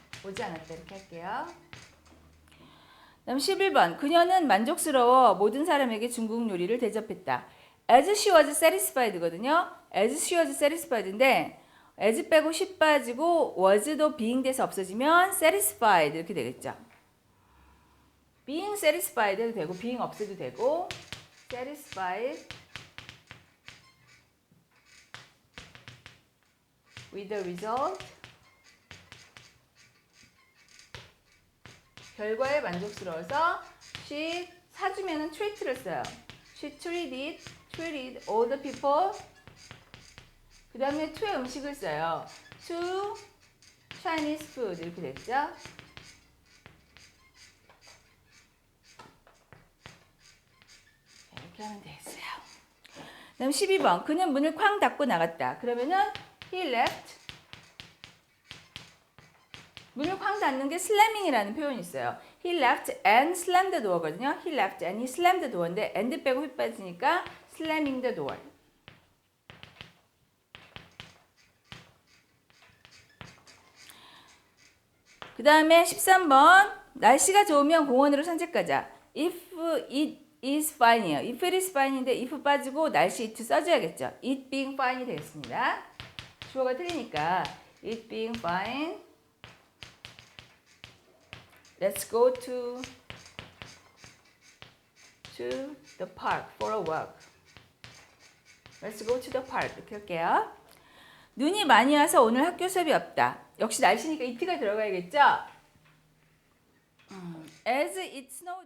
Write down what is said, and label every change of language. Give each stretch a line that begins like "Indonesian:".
Korean: 오지 않았다 이렇게 할게요. 다음 11번. 그녀는 만족스러워 모든 사람에게 중국 요리를 대접했다.
English: as she was satisfied
Korean: 거든요.
English: as she was satisfied
Korean: 인데
English: as
Korean: 빼고
English: she
Korean: 빠지고
English: was도 being
Korean: 돼서 없어지면
English: satisfied
Korean: 이렇게 되겠죠.
English: being satisfied
Korean: 해도 되고 being 없어도 되고
English: satisfied with the result
Korean: 결과에 만족스러워서 she 사주면은 treat를 써요.
English: she treated all the people
Korean: 그 다음에 to의 음식을 써요.
English: to Chinese food
Korean: 이렇게 됐죠. 이렇게 하면 되겠어요. 그 다음 12번 그는 문을 쾅 닫고 나갔다. 그러면은
English: he left
Korean: 문을 쾅 닫는 게 slamming이라는 표현이 있어요.
English: He left and slammed the door
Korean: 거든요.
English: He left and he slammed the door
Korean: 인데
English: and
Korean: 빼고 휘 빠지니까
English: slamming the door.
Korean: 그 다음에 13번 날씨가 좋으면 공원으로 산책 가자.
English: If it is fine
Korean: 이에요.
English: If it is fine
Korean: 인데
English: if
Korean: 빠지고
English: 날씨 it
Korean: 써줘야겠죠.
English: It being fine이
Korean: 되겠습니다. 주어가 틀리니까
English: it being fine. Let's go to the park for a walk. Let's go to the park.
Korean: 이렇게 할게요. 눈이 많이 와서 오늘 학교 수업이 없다. 역시 날씨니까 it가 들어가야겠죠?
English: As it snowed.